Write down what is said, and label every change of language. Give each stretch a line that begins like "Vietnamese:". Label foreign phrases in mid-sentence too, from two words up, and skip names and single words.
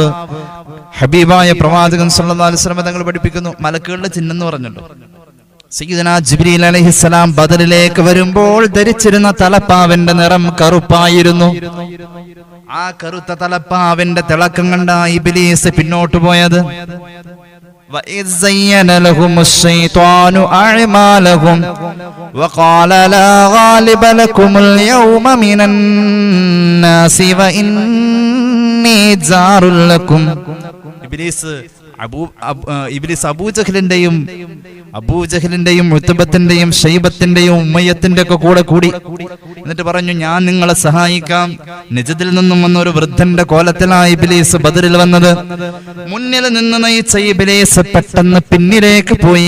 Malayalam: ഹബീബായ പ്രവാചകൻ
Arabic: صلى الله عليه وسلم
Malayalam: തങ്ങൾ പഠിപ്പിക്കുന്നു, മലക്കുകളുടെ ചിഹ്നം എന്ന് പറഞ്ഞല്ലോ. സയ്യിദുനാ ജിബ്രീൽ അലൈഹിസ്സലാം ബദറിലേക്ക് വരുമ്പോൾ ധരിച്ചിരുന്ന തലപ്പാവിന്റെ നിറം കറുപ്പായിരുന്നു. ആ കറുത്ത തലപ്പാവിന്റെ തിളക്കം കണ്ട ഇബ്ലീസ് പിന്നോട്ട് പോയത്.
Arabic: وَإِذْ زَيَّنَ لَهُمُ الشَّيْطَانُ أَعْمَالَهُمْ وَقَالَ لَا غَالِبَ لَكُمُ الْيَوْمَ مِنَ النَّاسِ وَإِنِّي جَارٌ لَكُمْ.
Malayalam: ഇബ്ലീസ് അബൂജഹലിന്റെയും ഉത്ബത്തിന്റെയും ഷൈബത്തിന്റെയും ഉമ്മയ്യത്തിന്റെ ഒക്കെ കൂടി എന്നിട്ട് പറഞ്ഞു, ഞാൻ നിങ്ങളെ സഹായിക്കാം. നിജദിൽ നിന്നും വന്ന ഒരു വൃദ്ധന്റെ കോലത്തിലാണ് ഇബ്ലീസ് ബദറിൽ വന്നത്. മുന്നിൽ നിന്ന് നയിച്ച ഇബ്ലീസ് പെട്ടെന്ന് പിന്നിലേക്ക് പോയി.